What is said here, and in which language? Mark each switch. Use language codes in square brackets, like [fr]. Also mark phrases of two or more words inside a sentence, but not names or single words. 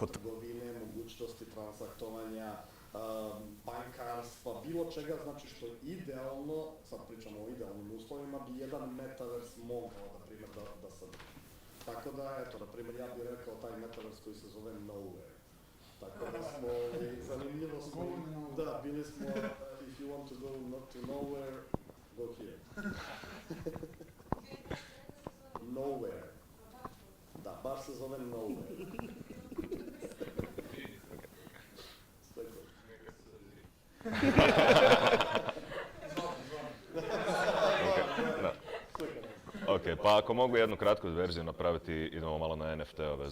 [bs] Trgovine, mogućnosti transaktovanja, bankarstva, bilo čega, znači što idealno, sad pričamo o idealnim uslovima, bi jedan Metaverse mogao, na primjer, da sadrži. Tako da, eto, na primjer, ja bih rekao taj Metaverse koji se zove Nowhere. Tako da smo, zanimljivo smo, da, bili smo, [en] if you want to go not to nowhere, go here. Nowhere. [bs] Da, baš se zove Nowhere. Ok, pa ako mogu jednu kratku verziju napraviti, idemo malo na NFT-ove.